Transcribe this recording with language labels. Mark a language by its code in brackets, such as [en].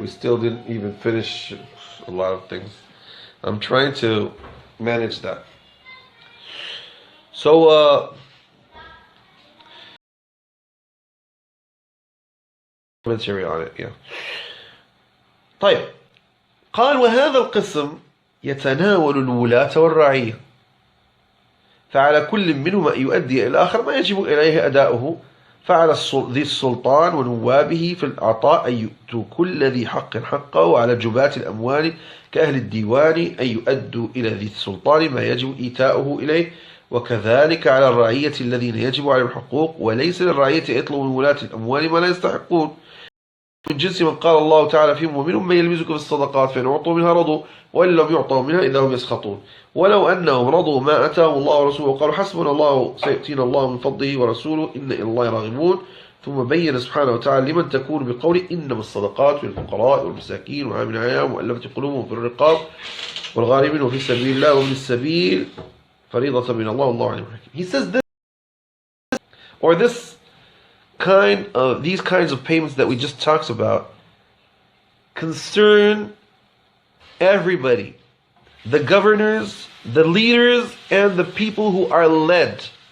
[en] We still didn't even finish a lot of things. I'm trying to manage that. So, commentary on it, yeah. [ar] طيب. قال وهذا القسم يتناول الولاة والرعية، فعلى كل منهما يؤدي إلى الآخر ما يجب إليه أداؤه، فعلى ذي السلطان ونوابه في الإعطاء أن يؤتوا كل ذي حق حقه، وعلى جباة الأموال كأهل الديوان أن يؤدوا إلى ذي السلطان ما يجب إيتاؤه إليه، وكذلك على الرعية الذين يجب عليهم الحقوق، وليس للرعية يطلب من ولاة الأموال ما لا يستحقون، من جنس من قال الله تعالى فيهم ومنهم من يلمزك في الصدقات فإن أعطوا منها رضوا وإن لم يعطوا منها إذا هم يسخطون، ولو أنهم رضوا ما أتاهم الله ورسوله وقالوا حسبنا الله سيؤتينا الله من فضله ورسوله إن إلى الله راغبون، ثم بين سبحانه وتعالى لمن تكون بقوله إنما الصدقات للفقراء والمساكين وعاملين عليها ومؤلفة قلوبهم في الرقاب والغارمين وفي سبيل الله وابن السبيل فريضة من الله والله عليم حكيم. [en] He says this, or these kinds of payments that we just talked about concern everybody, the governors, the leaders, and the people who are led.